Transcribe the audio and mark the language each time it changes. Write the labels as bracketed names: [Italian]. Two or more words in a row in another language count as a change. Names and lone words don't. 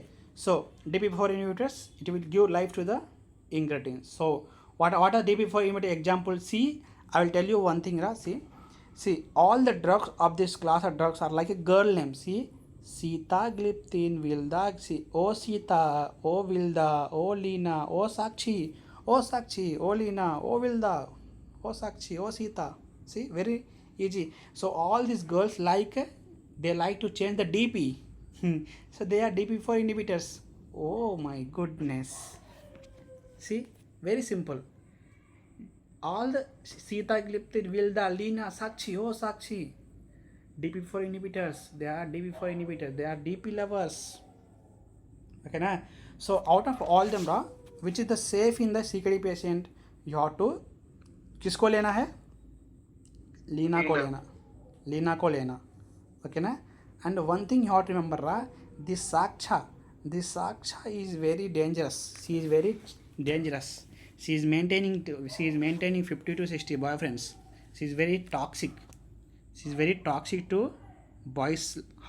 [English] So DPP4 inhibitors, it will give life to the incretins. So what are DPP4 inhibitor examples? See, I will tell you one thing. See, all the drugs of this class of drugs are like a girl name. See, Sitagliptin, Vilda, see, O Sita, O Vilda, O Lina, O Sakshi, O Lina, O Vilda, O Sakshi, O Sita. See, very easy. So all these girls they like to change the DP. So they are DP4 inhibitors. Oh my goodness. See, very simple. All the Sitagliptin, Vilda, Lina, Sakshi, oh Sakshi, DP4 inhibitors. They are DP4 inhibitors. They are DP lovers. Okay na? So out of all them, which is the safe in the CKD patient, you have to [Hindi] किसको लेना है? लीना को लेना. [English] Okay na? And one thing you have to remember, this Saksha is very dangerous. She is very dangerous. She is maintaining 50 to 60 boyfriends. She is very toxic. She is very toxic to boys' heart.